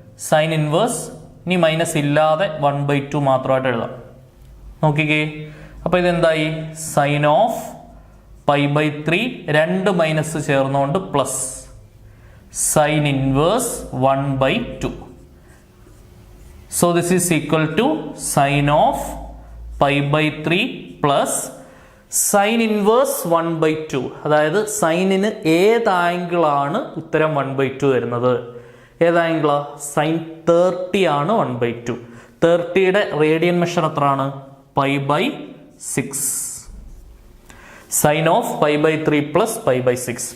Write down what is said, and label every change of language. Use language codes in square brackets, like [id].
[ml] Sine inverse ഇനി minus ഇല്ലാതെ 1/2 മാത്രമായിട്ട് എഴുതാം. നോക്കിക്കേ, അപ്പൊ ഇതെന്തായി? സൈൻ ഓഫ് π/3 രണ്ട് മൈനസ് ചേർന്നുകൊണ്ട് plus sine inverse 1/2. [en] So this is equal to sin of π/3 plus sin inverse 1/2. [ml] അതായത് സൈനിന് ഏത് ആംഗിളാണ് ഉത്തരം 1/2 വരുന്നത്? ഏത് ആംഗിളാ? സൈൻ 30 ആണ് 1/2. 30യുടെ റേഡിയൻ മെഷർ എത്രയാണ്? π/6. Sign of π/3 plus π/6.